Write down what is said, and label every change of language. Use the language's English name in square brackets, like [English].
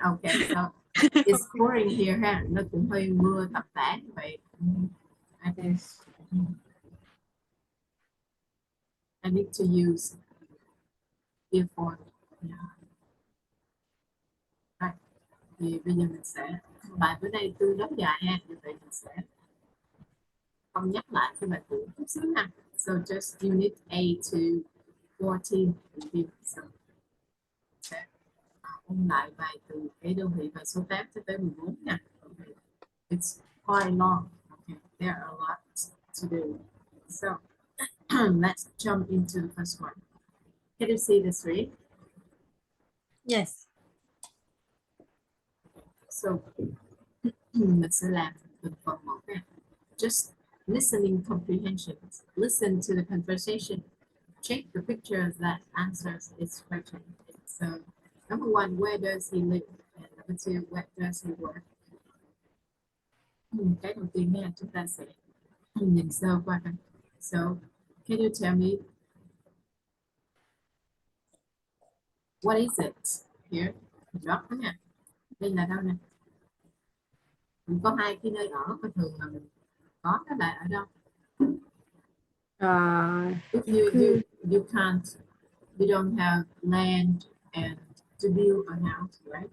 [English] Okay, so it's pouring here ha. [Vietnamese] Nó cũng hơi mưa tầm tã như vậy. [English] I think I need to use earphone. Yeah. Right. [Vietnamese] Thì bây giờ mình sẽ bài bữa nay tương đối dài ha, như vậy mình sẽ không nhắc lại cái bài cũ chút xíu ha. [English] So just unit A to 14 review. [Vietnamese] So sẽ ôn lại bài từ cái đơn vị bài số 8 cho tới 14 nha. [English] Okay. It's quite long. Okay. There are a lot to do. So let's jump into the first one. Can you see the three? Yes. [Vietnamese] So mình sẽ làm từng phần một nha. [English] Just listening comprehension. Listen to the conversation. Check the pictures that answers its question. So number one, where does he live? And number two, where does he work? [Vietnamese] Cái đầu tiên nha, chúng ta sẽ nhìn sơ qua. [English] So can you tell me what is it here? [Vietnamese] Drop đó nha. Đây là đâu nè? Mình có hai cái nơi ở, có thường là mình có cái là ở đâu? [English] If you can't, you don't have land and to build a house, right?